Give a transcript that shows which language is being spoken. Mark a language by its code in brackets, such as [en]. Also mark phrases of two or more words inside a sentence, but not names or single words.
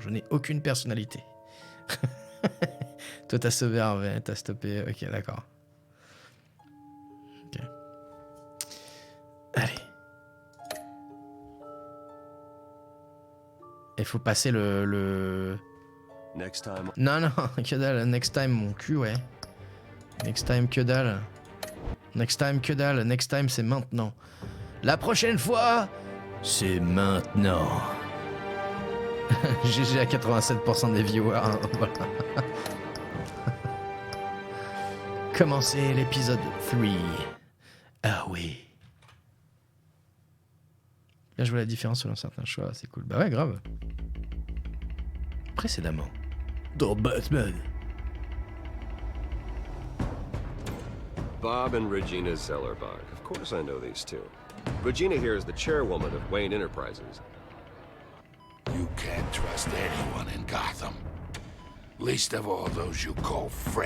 [fr] Je n'ai aucune personnalité. Toi, t'as sauvé Harvey, t'as stoppé. Ok, d'accord. Ok. Allez. Il faut passer le... [en] Next time. [fr] Non, que dalle. [en] Next time, [fr] mon cul, ouais. [en] Next time, [fr] que dalle. [en] Next time, [fr] que dalle. [en] Next time, [fr] c'est maintenant. La prochaine fois, c'est maintenant. GG à 87% des viewers. Hein, voilà. Commencez l'épisode 3. Ah oui. Là, je vois la différence selon certains choix, c'est cool. Bah ouais, grave. Précédemment, dans Batman. [en] Bob and Regina Zellerbach. Of course I know these two. Regina here is the chairwoman of Wayne Enterprises. You can't trust anyone in Gotham. Least of all those you call friend.